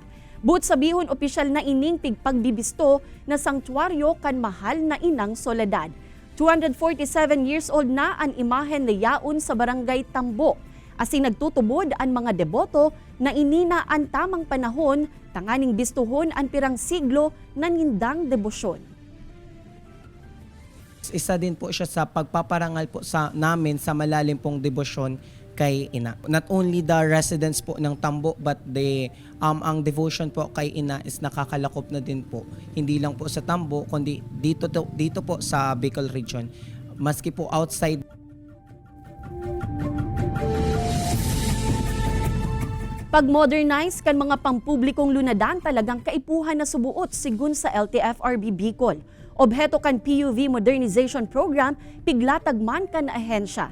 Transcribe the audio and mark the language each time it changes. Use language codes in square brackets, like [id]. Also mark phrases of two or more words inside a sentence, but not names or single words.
[bik] But sabihon opisyal na ining pigpagbibisto na sanktuaryo kan mahal na inang Soledad. 247 years old na ang imahen na yaon sa Barangay Tambo. Asin nagtutubod ang mga deboto na inina ang tamang panahon tanganing bistuhon ang pirang siglo na nindang debosyon. [tl] Isa din po siya sa pagpaparangal po sa namin sa malalim pong debosyon kay Ina. [en] Not only the residents [tl] po ng Tambo but ang devotion po kay Ina is nakakalakop na din po. Hindi lang po sa Tambo kundi dito po sa Bicol region. Maski po outside. [bik] Pag-modernize kan mga pampublikong lunadan talagang kaipuhan na subuot sigun sa LTFRB Bicol. Obheto kan PUV Modernization Program, piglatag man kan ahensya.